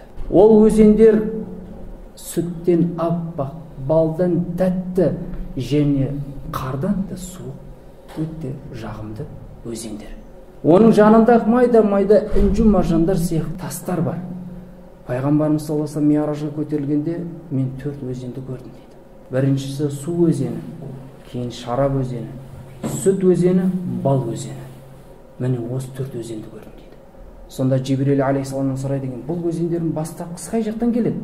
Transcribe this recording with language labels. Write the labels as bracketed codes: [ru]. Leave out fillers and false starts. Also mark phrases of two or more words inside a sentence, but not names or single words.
[kk] Ол өзендер сүттен аппақ, балдан тәтті және қардан да суық, өте жағымды өзендер. Оның жанында майда інжу маржандар сияқты тастар бар. Пайғамбарымыз [ar] صلى الله عليه وسلم [kk] миъражға көтерілгенде мен 4 өзенді көрдім дейді. Біріншісі су өзені, кейін шарап өзені, сүт өзені, бал өзені. Міне осы 4 өзенді көрдім дейді. Сонда Жибрил алейхиссаламнан сұрайды екен, бұл өзендердің бастапқысы қай жақтан келеді?